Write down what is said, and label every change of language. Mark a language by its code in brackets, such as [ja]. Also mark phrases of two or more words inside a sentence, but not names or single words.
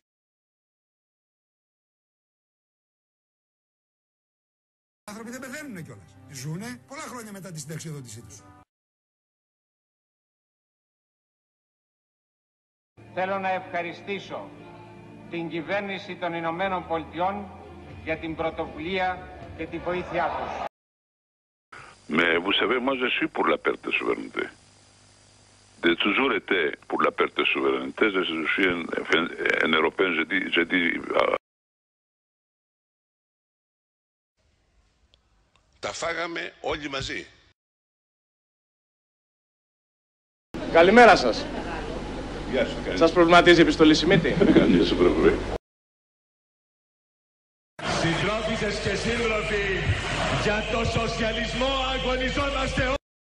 [el] Οι άνθρωποι δεν πεθαίνουν κιόλας. Ζουνε πολλά χρόνια μετά τη συνταξιοδότησή τους. Θέλω να ευχαριστήσω την κυβέρνηση των Ηνωμένων Πολιτειών για την πρωτοβουλία και τη βοήθειά τους. [fr] Mais vous savez, moi je suis pour la perte de souveraineté. J'ai toujours été pour la perte de souveraineté. Je suis un Européen, je dis... [el] Τα φάγαμε όλοι μαζί. Καλημέρα σας. Γεια σου. Σας προβληματίζει η επιστολή Σιμίτη? Γεια σου, πρόεδρε. Συντρόφισσες και σύντροφοι, για το σοσιαλισμό αγωνιζόμαστε.